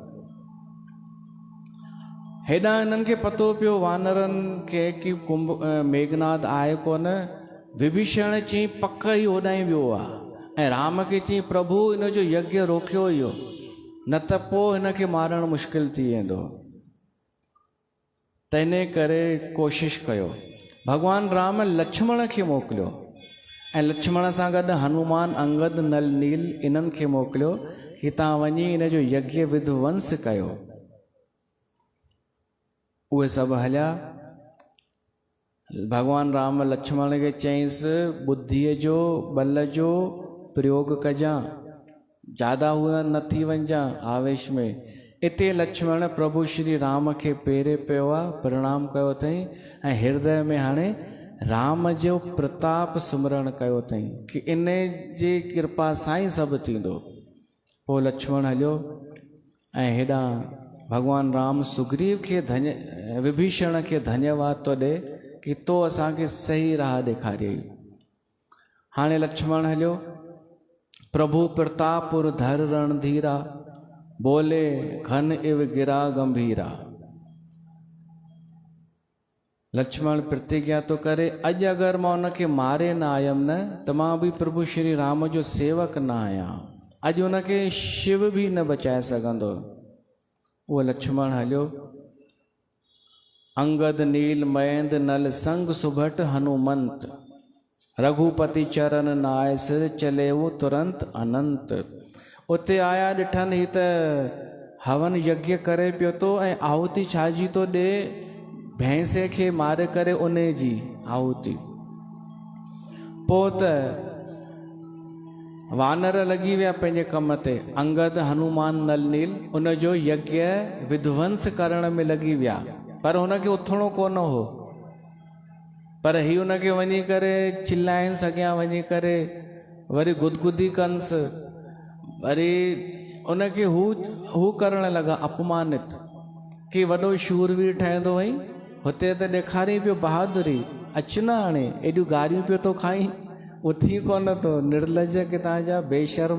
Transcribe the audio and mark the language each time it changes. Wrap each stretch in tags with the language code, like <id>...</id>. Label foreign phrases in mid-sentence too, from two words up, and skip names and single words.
<sd>हेॾां हिननि खे पतो पियो वानरनि खे कि मेघनाद आहे कोन। विभीषण चई पक ई होॾां ई वियो आहे, ऐं राम खे चई प्रभु इन जो यज्ञ रोकियो इहो, न त पोइ हिन खे मारणु मुश्किल थी वेंदो। त इन करे कोशिशि कयो। भॻवान राम लक्ष्मण खे मोकिलियो ऐं लक्ष्मण सां गॾु हनुमान, अंगद, नल, नील इन्हनि खे मोकिलियो कि तव्हां वञी इन जो यज्ञ विध्वंस कयो। उहे सभु हलिया। भगवान राम लक्ष्मण खे चयईंसि बुद्धीअ जो बल जो प्रयोग कजां, ज्यादा हुन न थी वञजां आवेश में। इते लक्ष्मण प्रभु श्री राम खे पेरे पियो आहे, प्रणाम कयो अथई ऐं हृदय में हाणे राम जो प्रताप स्मरण कयो अथई कि इन जी कृपा सां ई सभु थींदो। पोइ लक्ष्मण हलियो ऐं हेॾां भगवान राम सुग्रीव खे विभीषण खे धन्यवाद थो ॾे कि तो असांखे सही राह ॾेखारियई। हाणे लक्ष्मण हलियो।</sd> <awa>प्रभु प्रतापुर धर रणधीरा, बोले घन इव गिरा गंभीरा।</awa> <sd>लक्ष्मण प्रतिज्ञा तो करे अॼु अगरि मां उनखे मारे न आयमि न त मां बि प्रभु श्री राम जो सेवक न आहियां। अॼु उनखे शिव बि न बचाए सघंदो। उहो लक्ष्मण हलियो।</sd> <awa>अंगद, नील, मयंद, नल संग सुभट हनुमंत, रघुपति चरण नाय सिर चले वो तुरंत अनंत।</awa> <sd>उते आया ॾिठनि ही त हवन यज्ञ करे पियो थो ऐं आहुति छाजी थो ॾे, भैंसे खे मारे करे उन जी आहुति। पोइ त वानर लॻी विया पंहिंजे कम ते। अंगद, हनुमान, नल, नील उन जो यज्ञ विध्वंस करण में लॻी विया, पर हुनखे उथणो कोन हो। पर ही हुनखे वञी करे चिल्लाइनि अॻियां वञी करे वरी गुदगुदी कंस, वरी उनखे हू करण लॻा अपमानित कि वॾो शूरवीर ठहंदो वई, हुते त ॾेखारी पियो बहादुरी, अच न हाणे एॾियूं गारियूं पियो थो खाई, उथी कोन थो, निर्लज किथां जा बेशर्मा।</sd>